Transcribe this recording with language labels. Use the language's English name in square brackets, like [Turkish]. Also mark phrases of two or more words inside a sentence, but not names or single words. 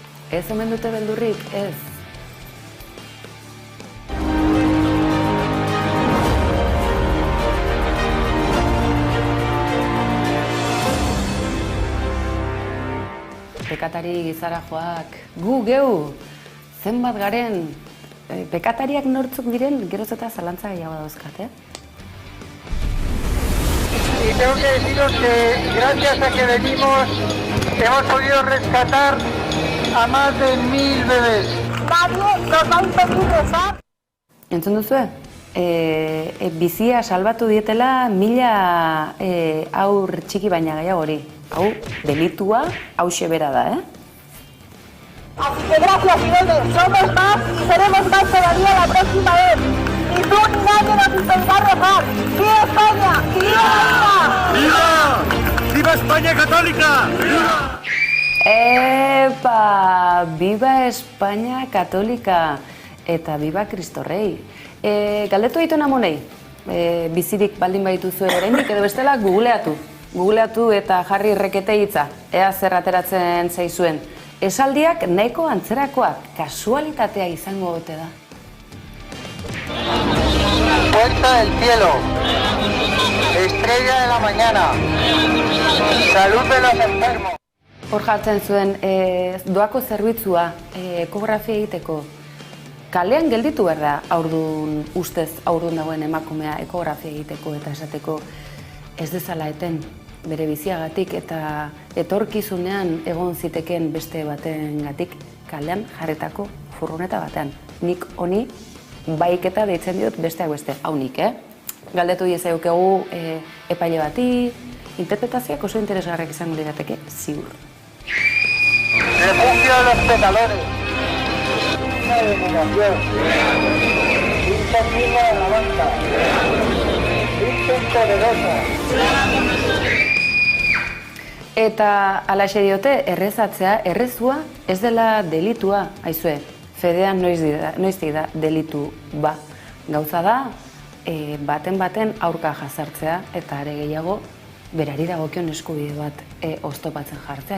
[Basque] Ez omen dute beldurrik, ez. Pekatari gizara joak, gu geu, zenbat garen, pekatariak nortzuk diren, geroz eta zalantza gehiago dauzkat, [Spanish] Y tengo que deciros que gracias a que venimos hemos podido rescatar a más de 1000 bebés. Nadie nos va a impedir rezar. [Basque] Entzun duzue? Bizia salbatu dietela 1000 haur txiki baina gehiagori. Hau, delitua, hauxe bera da, [Spanish] Así que gracias, Irene. Somos más y seremos más todavía la próxima vez. Ni tú ni nadie nos impedirá rezar. ¡Viva España! ¡Viva la ¡Viva! ¡Viva España católica! ¡Viva! Epa! Viva España Katolika! Eta viva Cristo Rei! [Basque] Galdetu dituen amonei, bizirik baldin baituzue oraindik edo bestela googleatu eta jarri rekete hitza, ea zer ateratzen zaizuen. Esaldiak nahiko antzerakoak, kasualitatea izango ote da. [Spanish] Puerta del cielo, estrella de la mañana, salud de los enfermos. [Basque] Hor jartzen zuen, doako zerbitzua, ekografia egiteko. Kalean gelditu behar da, ustez aurdun dagoen emakumea ekografia egiteko eta esateko ez dezala eten bere biziagatik eta etorkizunean egon zitekeen beste batengatik kalean jarretako furgoneta batean. Nik honi baiketa deitzen diot besteak beste, hau nik, Galdetu diezagukegu epaile bati, interpretazioak oso interesgarriak izango lirateke, ziur. [Spanish] Refugio de los pecadores. Una denominación. Un camino de alabanza. Virgen poderosa. [Basque] Eta alaxe diote, errezatzea, errezua ez dela delitua, aizue, fedean noiztik da delitu ba. Gauza da, baten aurka jazartzea eta are gehiago berari dagokion eskubide bat oztopatzen jartzea.